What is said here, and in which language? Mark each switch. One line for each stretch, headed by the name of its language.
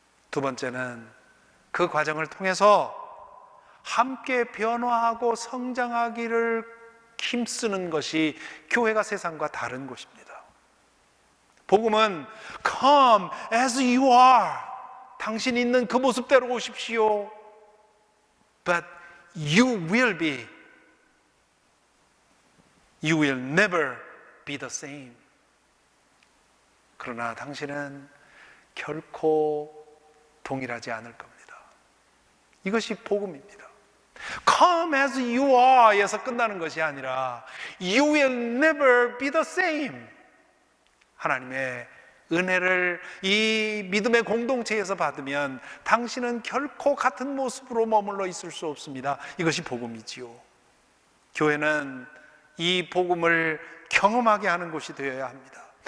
Korean: 두 번째는 그 과정을 통해서 함께 변화하고 성장하기를 힘쓰는 것이 교회가 세상과 다른 곳입니다. 복음은
English: Come as you are,
Korean: 당신 있는 그 모습대로 오십시오.
English: But you will never be the same.
Korean: 그러나 당신은 결코 동일하지 않을 겁니다. 이것이 복음입니다.
English: Come as you are
Korean: 에서 끝나는 것이 아니라
English: You will never be the same.
Korean: 하나님의 은혜를 이 믿음의 공동체에서 받으면 당신은 결코 같은 모습으로 머물러 있을 수 없습니다. 이것이 복음이지요. 교회는 이 복음을 경험하게 하는 곳이 되어야 합니다.